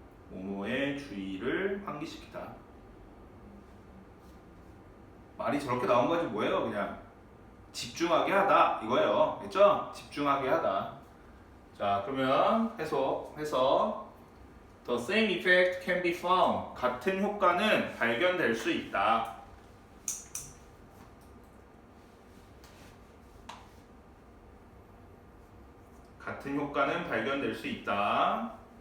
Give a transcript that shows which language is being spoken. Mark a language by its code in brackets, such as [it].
[ko] 모모의 주의를 환기시키다. 말이 저렇게 나온 거지 뭐예요? 그냥 집중하게 하다 이거예요. 됐죠? 집중하게 하다. 자, 그러면 해서 [en] The same effect can be found. [ko] 같은 효과는 발견될 수 있다. 같은 효과는 발견될 수 있다.